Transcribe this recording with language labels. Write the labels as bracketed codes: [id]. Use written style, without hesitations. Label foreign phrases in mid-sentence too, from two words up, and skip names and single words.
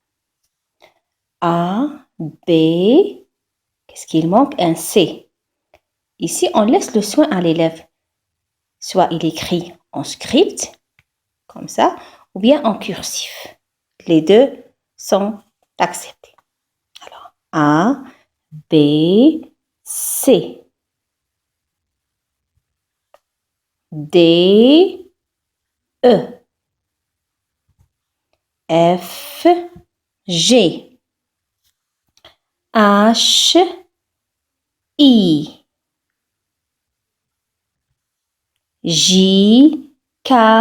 [fr] A, B, qu'est-ce qu'il manque? Un C. Ici, on laisse le soin à l'élève. Soit il écrit en script, comme ça, ou bien en cursif. Les deux sont acceptés. Alors, A, B, C. D, E. F, G, H, I, J, K,